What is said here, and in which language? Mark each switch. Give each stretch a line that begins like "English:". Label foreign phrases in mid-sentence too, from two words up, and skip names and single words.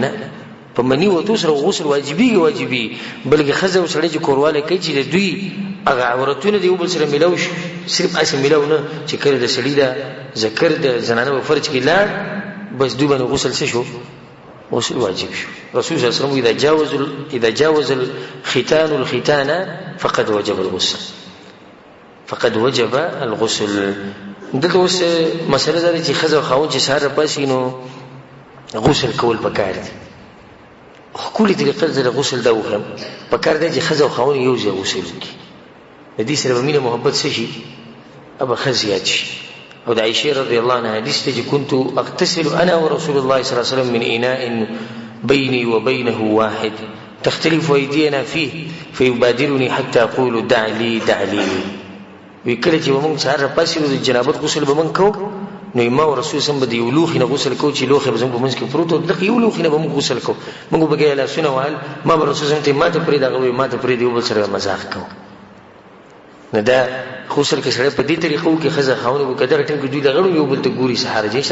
Pashto: نه، په مني وتو سره غسل واجبېږي، بلکې ښځه او سړی چې کوروالی کوي چې د دوی هغه عورتونه د یو بل سره میلاو شي، صرف هسې میلاو نه چې کله د سړي دا ذکر د زنانه په فرج کې لاړ بس دوی باندې غسل څه شو؟ غسل واجب شو.
Arabic: رسول صلی الله علیه وسلم اذا جاوز الختان الختان فقد وجب الغسل، فقد وجب الغسل.
Pashto: دلته اوس مسله دا ده چې ښځه او خاوند چې سهار راپاسي نو غسل کول پکار دي. ښکلې طریقه زه د غسل دا وښیم، پکار دی چې ښځه او خاوند یو ځای غسل وکړي، د دې سره به مینه محبت څه شي؟ ابه ښه زیات شي. او د عائشې
Arabic: رضی الله عنها
Pashto: حدیث دی چې
Arabic: كنت اغتسل انا ورسول الله صلی الله علیه وسلم من اناء بیني وبینه واحد تختلف ايدينا فيه فيبادرني حتى اقول دع لي دع لي.
Pashto: وی کله چې موږ سهار راپاسي د جنابت غسل به موږ کوو نو ما او رسول سم به د یو لوښي نه غسل کوو چې لوښی به زموږ په منځ کې پروت و، دغه یو لوښي نه به موږ غسل کوو. موږ به بګیا لاسونه وهل، ما به رسول سم ته ما ته پرېږده، هغه به ما ته پرېږدي، یو بل سره مزاح کوو. نو دا غسل کې سړی په دې طریقه وکړي، ښځه خاوند به که دغه ټایم کې دوی د غړو یو بل ته ګوري، څه حرج نشته.